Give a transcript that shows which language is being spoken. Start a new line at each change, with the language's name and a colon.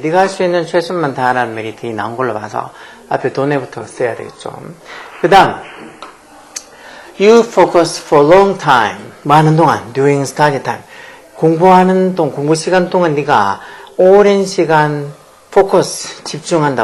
Korean: 네가 할 수 있는 최선만 다하라는 말이 뒤에 나온 걸로 봐서 앞에 don't have부터가 써야 되겠죠.
English: 그 다음 You focus for long time.
Korean: 많은 동안
English: during study time.
Korean: 공부하는 동안, 공부 시간 동안 네가 오랜 시간 focus, 집중한다.